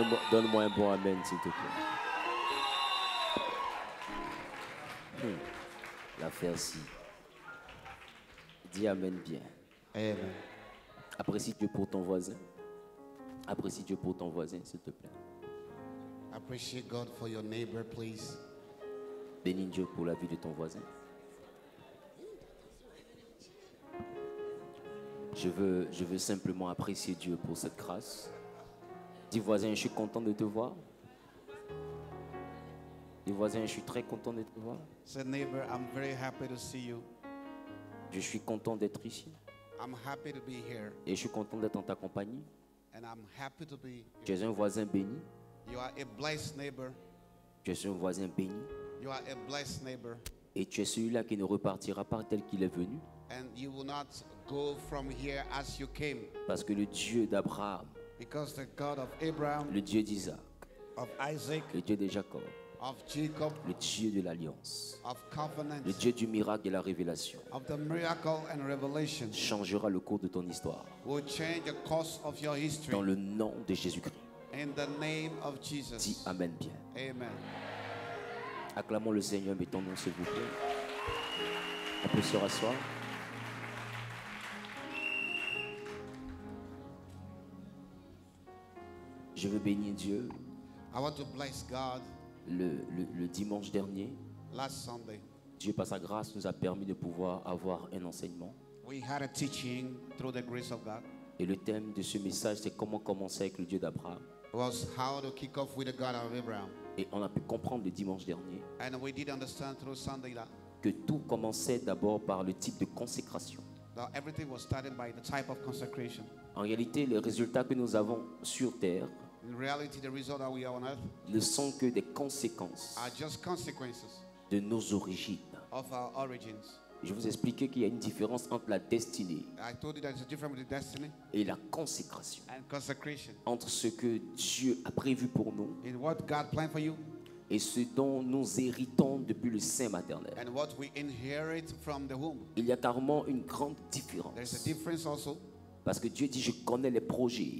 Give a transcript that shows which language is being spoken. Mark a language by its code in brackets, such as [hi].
[fr] Donne-moi un bon amen, s'il te plaît. L'affaire-ci. Dis amen bien. Amen. Apprécie Dieu pour ton voisin. Apprécie Dieu pour ton voisin, s'il te plaît. [en] Appreciate God for your neighbor, please. [fr] Bénis Dieu pour la vie de ton voisin. Je veux simplement apprécier Dieu pour cette grâce. Dis voisin, je suis content de te voir. Dis voisin, je suis très content de te voir. [en] Say, neighbor, I'm very happy to see you. [fr] Je suis content d'être ici. [en] I'm happy to be here. [fr] Et je suis content d'être en ta compagnie. [en] And I'm happy to be [fr] Tu [en] here. [fr] es un voisin béni. [en] You are a blessed neighbor. [fr] Tu es un voisin béni. [en] You are a blessed neighbor. [fr] Et tu es celui-là qui ne repartira pas tel qu'il est venu. [en] And you will not go from here as you came. [fr] Parce que le Dieu d'Abraham, [en] Because the God of Abraham, [fr] le Dieu d'Isaac, [en] of Isaac, [fr] le Dieu de Jacob, [en] of Jacob, [fr] le Dieu de l'alliance, [en] of covenant, [fr] le Dieu du miracle et de la révélation, [en] of the miracle and revelation, [fr] changera le cours de ton histoire. [en] will change the course of your history. [fr] Dans le nom de Jésus-Christ. [en] In the name of [fr] Dis [en] Jesus. [fr] Amen bien. Amen. Acclamons le Seigneur, mettons-nous s'il vous plaît. On peut se rasseoir. Je veux bénir Dieu. [en] I want to bless God. [fr] Le dimanche dernier, [en] Last Sunday, [fr] Dieu par sa grâce nous a permis de pouvoir avoir un enseignement. [en] we had a teaching through the grace of God. [fr] Et le thème de ce message, c'est comment commencer avec le Dieu d'Abraham. [en] It was how to kick off with the God of Abraham. [fr] Et on a pu comprendre le dimanche dernier [en] And we did understand through Sunday that [fr] que tout commençait d'abord par le type de consécration. [en] everything was started by the type of consecration. [fr] En réalité, les résultats que nous avons sur terre [en] In reality, the result that we are on earth [fr] ne sont que des conséquences [en] are just consequences [fr] de nos origines. [en] of our origins. [fr] Je vous expliquais qu'il y a une différence entre la destinée [en] I told you there's a difference between destiny [fr] et la consécration. [en] and consecration. [fr] Entre ce que Dieu a prévu pour nous [en] In what God planned for you [fr] et ce dont nous héritons depuis le sein maternel. [en] and what we inherit from the womb. [fr] Il y a carrément une grande [en] There's a [fr] différence. [en] difference also [fr] Parce que Dieu dit, je connais les projets